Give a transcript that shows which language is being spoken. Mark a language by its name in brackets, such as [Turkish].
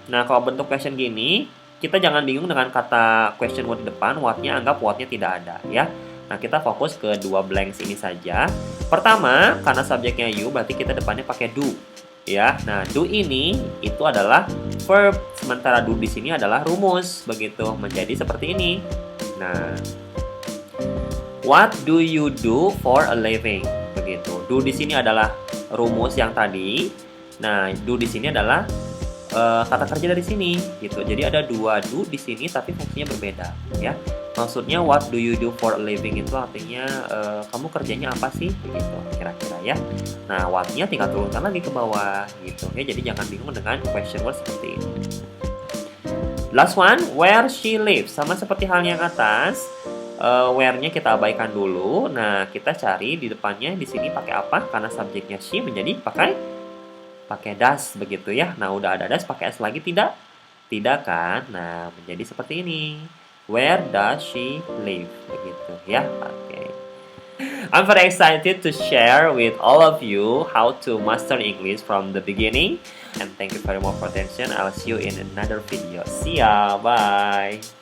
[Indonesian] Nah, kalau bentuk question gini, kita jangan bingung dengan kata question word di depan, what-nya anggap what-nya tidak ada ya. Nah, kita fokus ke dua blanks ini saja. Pertama, karena subjeknya you, berarti kita depannya pakai do ya. Nah, do ini itu adalah verb, sementara do di sini adalah rumus begitu, menjadi seperti ini. [English] Nah, what do you do for a living? [Indonesian] Begitu. Do di sini adalah rumus yang tadi. Nah, do di sini adalah kata kerja dari sini, gitu. Jadi ada dua do di sini, tapi fungsinya berbeda, ya. Maksudnya [English] what do you do for a living [Indonesian] itu artinya kamu kerjanya apa sih, begitu, kira-kira ya. Nah, what-nya tinggal turunkan lagi ke bawah, gitu. Ya, jadi jangan bingung dengan question word seperti ini. [English] Last one, where she lives, [Indonesian] sama seperti hal yang atas. Where-nya kita abaikan dulu. Nah, kita cari di depannya di sini pakai apa? Karena subjeknya she menjadi pakai does begitu ya. Nah, udah ada does pakai s lagi tidak? Tidak kan? Nah, menjadi seperti ini. [English] Where does she live? [Indonesian] Begitu ya. Oke. [English] I'm very excited to share with all of you how to master English from the beginning. And thank you very much for attention. I'll see you in another video. See ya. Bye.